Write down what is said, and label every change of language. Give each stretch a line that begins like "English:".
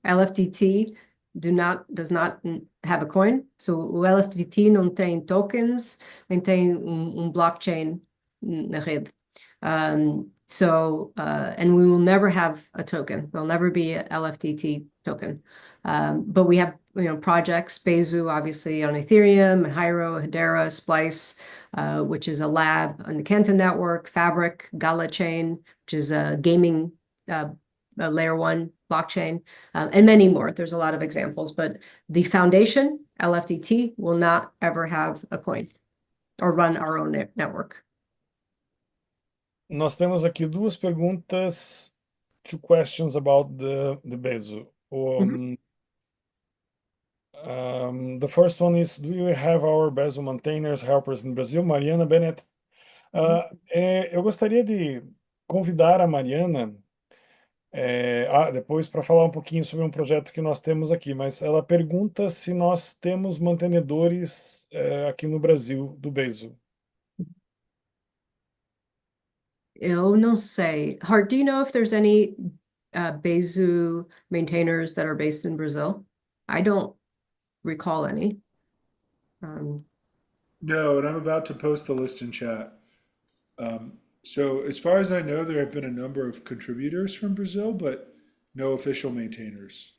English: LFDT does not have a coin.
Portuguese: So o LFDT não tem tokens, nem tem blockchain na rede.
English: And we will never have a token. There'll never be a LFDT token. But we have projects, Bezu obviously on Ethereum, and Hyro, Hedera, Splice, which is a lab on the Kenton network, Fabric, Gala Chain, which is a gaming a layer 1 blockchain, and many more. There's a lot of examples, but the foundation, LFDT, will not ever have a coin or run our own network.
Portuguese: Nós temos aqui 2 perguntas,
English: 2 questions about the Bezu. The first one is, do you have our Bezu maintainers, helpers in Brazil? Mariana Bennett
Portuguese: Eu gostaria de convidar a Mariana, depois para falar um pouquinho sobre um projeto que nós temos aqui, mas ela pergunta se nós temos mantenedores, aqui no Brasil do Bezo. Eu não sei.
English: Hart, do you know if there's any Bezu maintainers that are based in Brazil? I don't recall any. Um, No, and I'm about to post the list in chat. So as far as I know, there have been a number of contributors from Brazil, but no official maintainers.